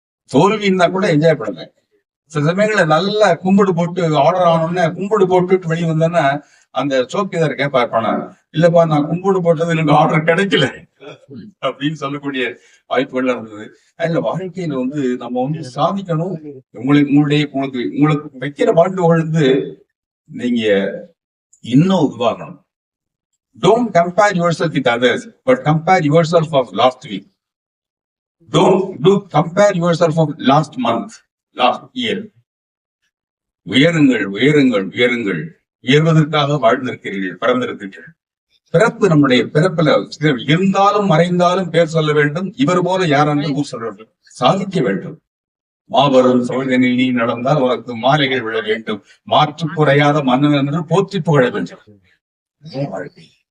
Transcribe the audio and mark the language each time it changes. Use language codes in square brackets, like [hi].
[ta] தோல்வின்னா கூட என்ஜாய் பண்ணுங்க. சில சமயங்கள நல்லா கும்பிடு போட்டு ஆர்டர் ஆனோடனே கும்பிடு போட்டுட்டு வெளியே வந்தேன்னா அந்த சோக்கிதார் கேட்பார் பணம், இல்லப்பா நான் கும்பிடு போட்டது எனக்கு ஆர்டர் கிடைக்கல அப்படின்னு சொல்லக்கூடிய வாய்ப்புகள் இருந்தது. அதுல வாழ்க்கையில நம்ம சாதிக்கணும். உங்களுக்கு வைக்கிற வாழ்வுகள் நீங்க இன்னும் உருவாகணும். [en] Don't compare yourself with others, but compare yourself of last week. Don't compare yourself of last month, last year. [ta] உயருங்கள் உயருங்கள் உயருங்கள். உயர்வதற்காக வாழ்ந்திருக்கிறீர்கள், பிறந்திருக்கிறீர்கள். பிறப்பு நம்முடைய பிறப்புல இருந்தாலும் மறைந்தாலும் பேர் சொல்ல வேண்டும். இவர் போல யாரென்று ஊர் சொல்ல வேண்டும், சாதிக்க வேண்டும். மாபெரும் சோழனில் நீ நடந்தால் உனக்கு மாலைகள் விழ வேண்டும், மாற்று குறையாத மன்னன் என்று போற்றி புகழ வேண்டும். வாழ்க்கை.